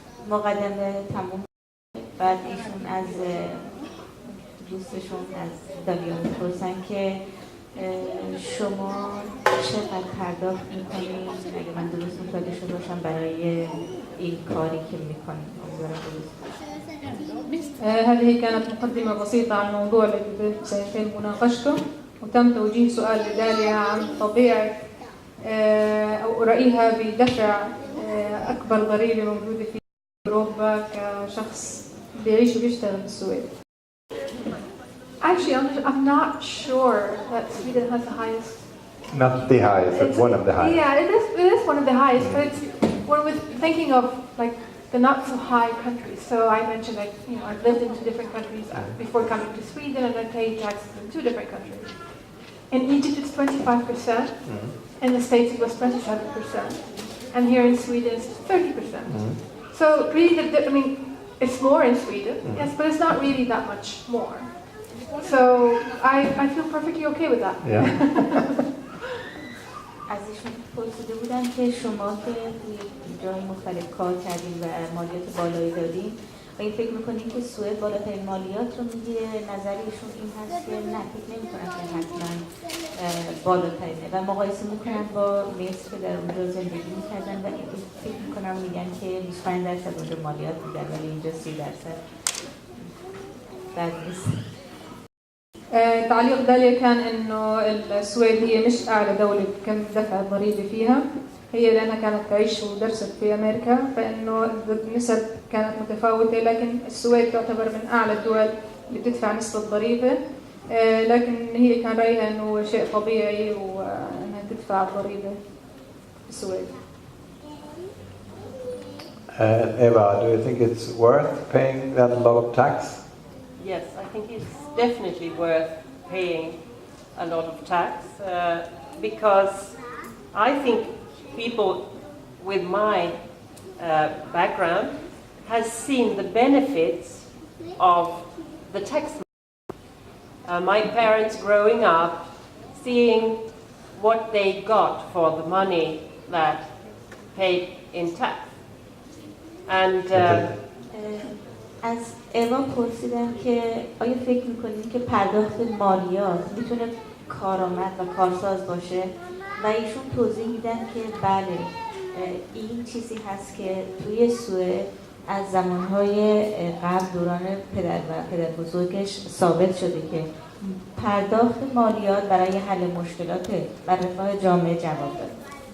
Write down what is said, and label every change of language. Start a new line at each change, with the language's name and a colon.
Persian: مقدمه تموم بعد ایشون از دوستشون از دالیا میپرسن که شما چقدر پرداخت میکنید اگه من درست متوجه شده باشم برای این کاری که میکنید.
Arabic: هذه كانت مقدمة بسيطة عن الموضوع الذي سيتم مناقشته، وتم توجيه سؤال لداليا عن طبيعة أو رأيها بدفع أكبر ضريبة موجودة في أوروبا كشخص بيعيش وبيشتغل بالسويد.
English: Actually, I'm not sure that Sweden has the highest. Not the highest, but one of the highest. Yeah, it is one of the highest, but it's when we're thinking of like the not so high countries. So I mentioned like, you know, I've lived in 2 different countries before coming to Sweden, and I paid taxes in 2 different countries. In Egypt it's 25%, in the States it was 27%, and here in Sweden it's 30%. So really, I mean, it's more in Sweden, yes, but it's not really that much more. So I feel perfectly okay with that. Yeah.
Persian: ازشون پرسیده بودن که شما که توی جای مختلف کار کردین و مالیات بالایی دادین و این فکر میکنین که سوئد بالاترین مالیات رو میگیره. نظریشون این هست که نه، فکر نمیکنن که حتما بالاترینه و مقایسه میکنن با مصر که در اونجا زندگی میکردن و فکر میکنن میگن که 25% اونجا مالیات میدن ولی اینجا 30%. بد نیست.
Arabic: تعليق داليا كان انه السويد هي مش اعلى دولة كم دفع الضريبة فيها، هي لانها كانت تعيش ودرست في امريكا، فانه النسب كانت متفاوتة، لكن السويد تعتبر من اعلى الدول اللي بتدفع نسبة ضريبة. لكن هي كان رأيها إنه شيء طبيعي وإنها تدفع الضريبة في السويد.
English: Eva, do you think it's worth paying that lot of tax? Yes, I think it's definitely worth paying a lot of tax because I think people with my background has seen the benefits of the tax. My parents growing up, seeing what they got for the money that paid in tax. And
Persian: از اوا پرسیدم که آیا فکر میکنین که پرداخت مالیات میتونه کارآمد و کارساز باشه و ایشون توضیح میدن که بله این چیزی هست که توی سوئد از زمانهای قبل دوران پدر و پدربزرگش ثابت شده که پرداخت مالیات برای حل مشکلات بر رفاه جامعه جواب داره.